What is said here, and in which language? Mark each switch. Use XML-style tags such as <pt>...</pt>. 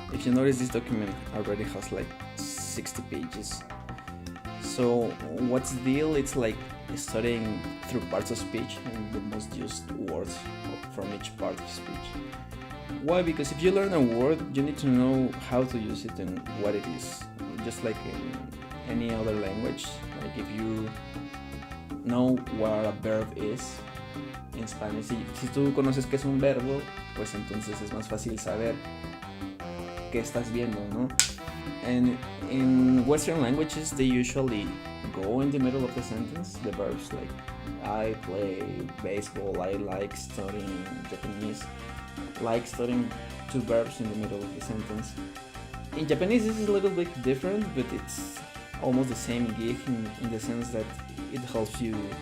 <en>If you notice, this document already has like 60 pages. So what's the deal? It's like studying through parts of speech and the most used words from each part of speech. Why? Because if you learn a word, you need to know how to use it and what it is. Just like in any other language, like if you know what a verb is in Spanish,</en> <es>si tú conoces qué es un verbo, pues entonces es más fácil saber qué estás viendo, ¿no?</es> <en>And in Western languages, they usually go in the middle of the sentence, the verbs, like I play baseball, I like studying Japanese, like studying 2 verbs in the middle of the sentence. In Japanese, this is a little bit different, but it's almost the same gig in the sense that it helps you</en>